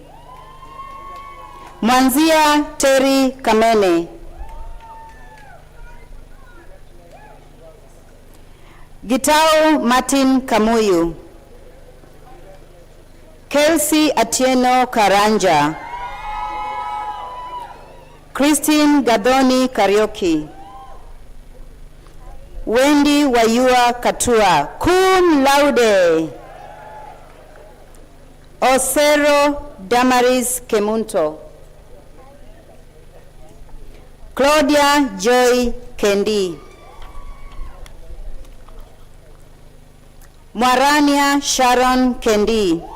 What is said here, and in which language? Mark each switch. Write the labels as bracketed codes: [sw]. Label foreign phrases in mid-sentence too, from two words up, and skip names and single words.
[en] Mwanzia Terry Kamene, Gitao Martin Kamuyu, Kelsey Atieno Karanja, Christine Gadoni Karaoke, Wendy Wayua Katua, [la] cum laude. [en] Osero Damaris Kemunto, Claudia Joy Kendi, Mwarania Sharon Kendi,